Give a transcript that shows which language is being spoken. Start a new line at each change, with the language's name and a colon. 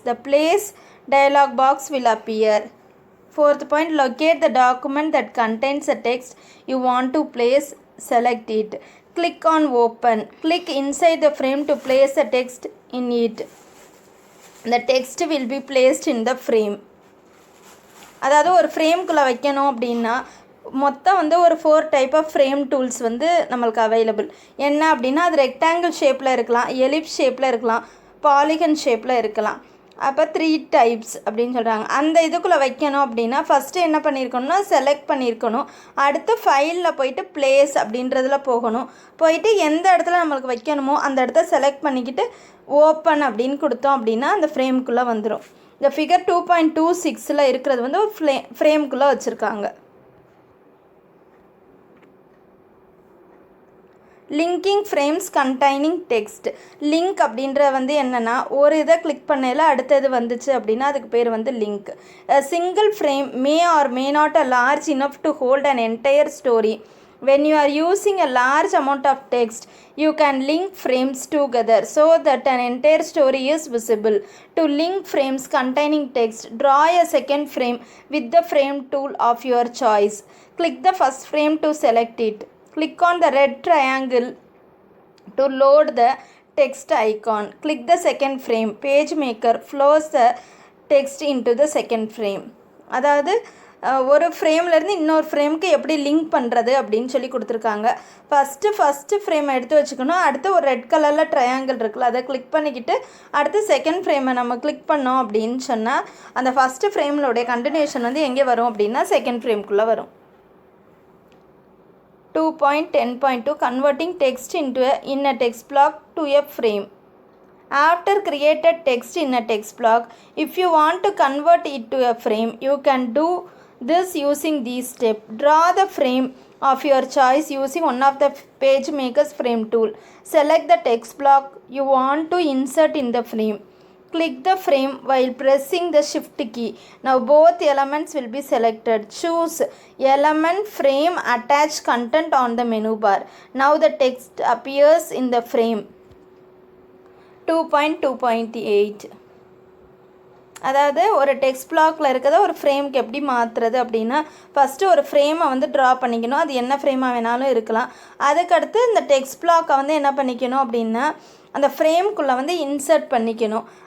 English: The Place dialog box will appear. Fourth point, locate the document that contains the text you want to place. Select it. Click on Open. Click inside the frame to place the text in it. The text will be placed in the frame.
Tamil: அதாவது ஒரு ஃப்ரேம்குள்ளே வைக்கணும் அப்படின்னா மொத்தம் வந்து ஒரு 4 type of frame tools வந்து நம்மளுக்கு available. என்ன அப்படின்னா, அது ரெக்டாங்கிள் ஷேப்பில் இருக்கலாம், எலிப்ஸ் ஷேப்பில் இருக்கலாம், பாலிகன் ஷேப்பில் இருக்கலாம். அப்போ 3 டைப்ஸ் அப்படின்னு சொல்கிறாங்க. அந்த இதுக்குள்ளே வைக்கணும் அப்படின்னா ஃபஸ்ட்டு என்ன பண்ணியிருக்கணும்னா செலக்ட் பண்ணியிருக்கணும். அடுத்து ஃபைலில் போயிட்டு பிளேஸ் அப்படின்றதில் போகணும். போயிட்டு எந்த இடத்துல நம்மளுக்கு வைக்கணுமோ அந்த இடத்த செலக்ட் பண்ணிக்கிட்டு ஓப்பன் அப்படின்னு கொடுத்தோம் அப்படின்னா அந்த ஃப்ரேம்குள்ளே வந்துடும். இந்த ஃபிகர் 2.26 இருக்கிறது வந்து ஒரு ஃப்ரேம்குள்ளே வச்சுருக்காங்க. Linking frames containing text. Link அப்படின்ற வந்து என்னென்னா, ஒரு இதை கிளிக் பண்ணையில் அடுத்தது வந்துச்சு அப்படின்னா அதுக்கு பேர் வந்து link. Single frame May R may not a large enough to hold an entire story.
English: When you are using a large amount of text, you can link frames together so that an entire story is visible. To link frames containing text, draw a second frame with the frame tool of your choice. Click the first frame to select it. Click on the red triangle to load the text icon. Click the second frame. PageMaker flows the text into the second frame.
Tamil: அதாவது ஒரு ஃப்ரேம்லேருந்து இன்னொரு ஃப்ரேமுக்கு எப்படி link பண்ணுறது அப்படின்னு சொல்லி கொடுத்துருக்காங்க. First ஃப்ரேமை எடுத்து வச்சுக்கணும். அடுத்து ஒரு ரெட் கலரில் ட்ரையாங்கிள் இருக்குல்ல, அதை கிளிக் பண்ணிக்கிட்டு அடுத்து செகண்ட் ஃப்ரேமை நம்ம கிளிக் பண்ணோம் அப்படின்னு சொன்னால் அந்த ஃபஸ்ட்டு ஃப்ரேம்லோடைய கண்டினியூஷன் வந்து எங்கே வரும் அப்படின்னா செகண்ட் ஃப்ரேம்குள்ளே வரும்.
English: 2.10.2 Converting text in a text block to a frame. After created text in a text block, if you want to convert it to a frame, you can do this using these steps. Draw the frame of your choice using one of the page makers frame tool. Select the text block you want to insert in the frame. Click the frame while pressing the shift key. Now both elements will be selected. Choose element frame attach content on the menu bar. Now the text appears in the frame.
Tamil: 2.2.8 அதாவது ஒரு text பிளாக்ல இருக்கிறத ஒரு ஃப்ரேம்க்கு எப்படி மாற்றுறது அப்படின்னா first ஒரு ஃப்ரேமை வந்து ட்ரா பண்ணிக்கணும். அது என்ன ஃப்ரேமாக வேணாலும் இருக்கலாம். அதுக்கடுத்து இந்த டெக்ஸ்ட் பிளாக்கை வந்து என்ன பண்ணிக்கணும் அப்படின்னா அந்த ஃப்ரேம்குள்ளே வந்து இன்சர்ட் பண்ணிக்கணும்.